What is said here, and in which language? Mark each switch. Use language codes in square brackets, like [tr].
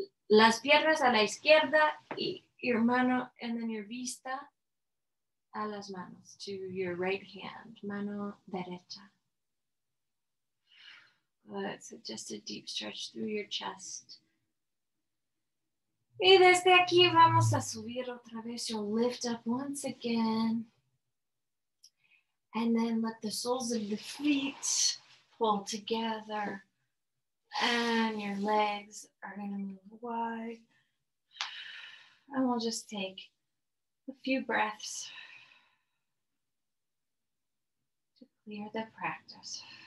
[es] Las piernas a la izquierda y your mano, [en] and then your [es] vista a las manos, [en] to your right hand, [es] mano derecha. [en] Good, so just a deep stretch through your chest. [es] Y desde aquí vamos a subir otra vez. [en] You'll lift up once again. And then let the soles of the feet pull together. And your legs are going to move wide. And we'll just take a few breaths to clear the practice.